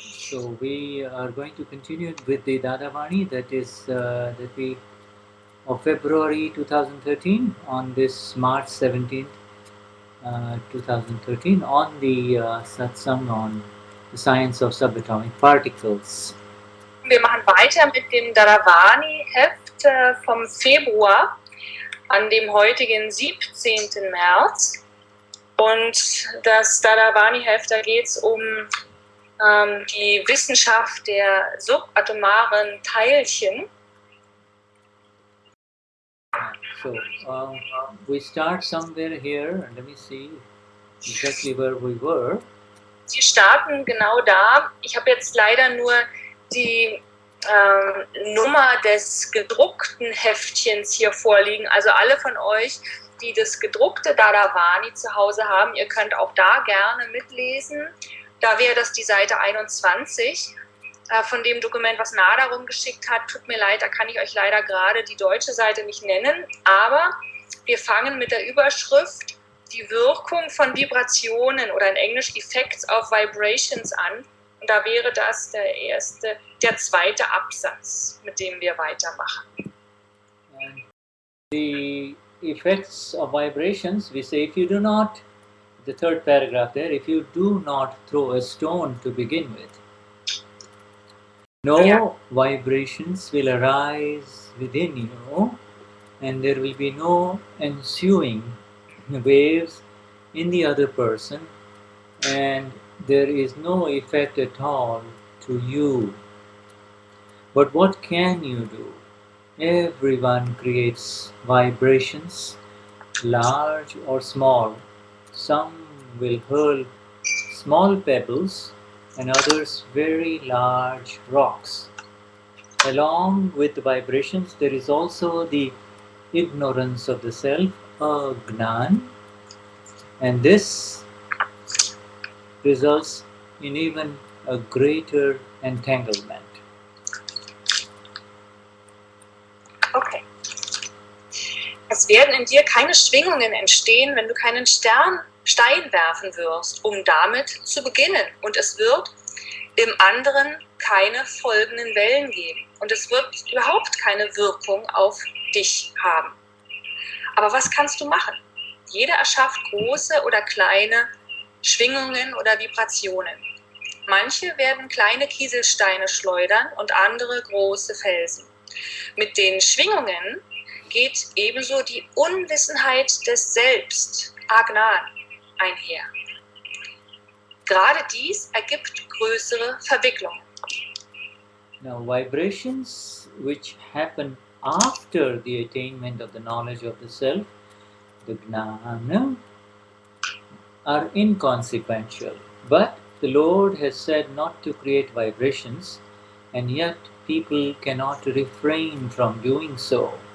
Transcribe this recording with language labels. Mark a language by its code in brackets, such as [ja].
[en] So we are going to continue with the Dadavani that is of February 2013 on this March 17th, 2013 on the Satsang on the science of subatomic particles. [de] Wir machen weiter mit dem Dadavani-Heft vom Februar an dem heutigen 17. März. Und das Dadavani-Heft, da geht es um die Wissenschaft der subatomaren Teilchen. [en] So we start somewhere here. Let me see exactly where we were. [de] Sie starten genau da. Ich habe jetzt leider nur die Nummer des gedruckten Heftchens hier vorliegen. Also alle von euch, die das gedruckte Dadavani zu Hause haben, ihr könnt auch da gerne mitlesen. Da wäre das die Seite 21 von dem Dokument, was Nada rumgeschickt hat. Tut mir leid, da kann ich euch leider gerade die deutsche Seite nicht nennen. Aber wir fangen mit der Überschrift die Wirkung von Vibrationen oder in Englisch [en] Effects of Vibrations [de] an. Und da wäre das der zweite Absatz, mit dem wir weitermachen. [en] And the effects of vibrations, we say if you do not, the third paragraph there, if you do not throw a stone to begin with, no vibrations will arise within you and there will be no ensuing waves in the other person and there is no effect at all to you. But what can you do? Everyone creates vibrations, large or small. Some will hurl small pebbles and others very large rocks. Along with the vibrations, there is also the ignorance of the self, Gnan, and this results in even a greater entanglement. Okay. [de] Es werden in dir keine Schwingungen entstehen, wenn du keinen Stein werfen wirst, um damit zu beginnen. Und es wird im anderen keine folgenden Wellen geben. Und es wird überhaupt keine Wirkung auf dich haben. Aber was kannst du machen? Jeder erschafft große oder kleine Schwingungen oder Vibrationen. Manche werden kleine Kieselsteine schleudern und andere große Felsen. Mit den Schwingungen geht ebenso die Unwissenheit des Selbst, Agnan, einher. Gerade dies ergibt größere Verwicklungen. [en] Now, vibrations which happen after the attainment of the knowledge of the self, the Gnana, are inconsequential. But the Lord has said not to create vibrations, and yet people cannot refrain from doing so.